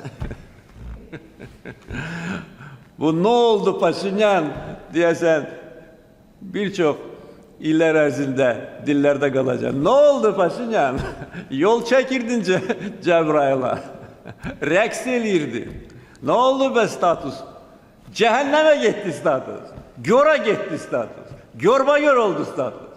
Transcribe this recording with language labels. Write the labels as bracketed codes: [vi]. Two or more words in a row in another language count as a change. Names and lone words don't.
[tr] Bu ne oldu [az] Paşinyan diyesen birçok iller ərzində dillərdə qalacaq. [tr] Ne oldu Paşinyan? [az] Yol çəkirdin Cəbrayıl'a. Rəqs eləyirdi. [tr] Ne oldu be status? Cehenneme gitti status. Göra gitti status. Görba gör oldu status.